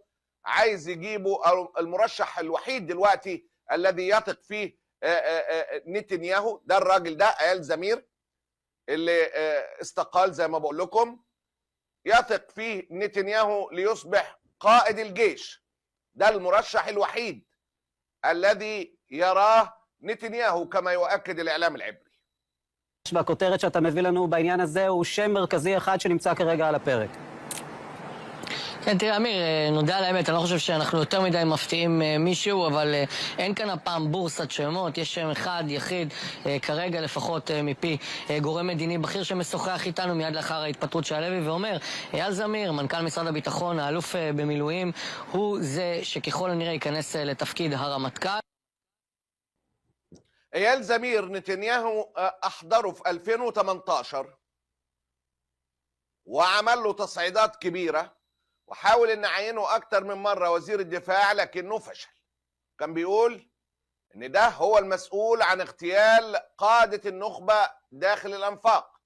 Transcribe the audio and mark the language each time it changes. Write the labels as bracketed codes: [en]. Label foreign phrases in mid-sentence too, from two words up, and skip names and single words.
[ar] عايز يجيبه المرشح الوحيد دلوقتي الذي يثق فيه نتنياهو، ده الراجل ده ايال زمير اللي استقال زي ما بقول لكم. يثق فيه نتنياهو ليصبح قائد الجيش. ده المرشح الوحيد الذي يراه נתניהו كما يؤكد الإعلام العبري. [he] והכותרת שאתה מביא לנו בעניין הזה הוא שם מרכזי אחד שנמצא כרגע על הפרק. כן, תראה, אמיר, נודע על האמת, אני לא חושב שאנחנו יותר מדי מפתיעים מישהו, אבל אין כאן הפעם בורסת שמות, יש שם אחד, יחיד, כרגע לפחות מפי גורם מדיני בכיר שמשוחח איתנו מיד לאחר ההתפטרות של הלוי, ואומר, אייל זמיר, מנכ"ל משרד הביטחון, האלוף במילואים, הוא זה שככל הנראה ייכנס לתפקיד הרמטכ"ל. [ar] ايال زمير نتنياهو احضره في 2018 وعمل له تصعيدات كبيره وحاول ان يعينه اكتر من مره وزير الدفاع لكنه فشل. كان بيقول ان ده هو المسؤول عن اغتيال قاده النخبه داخل الانفاق.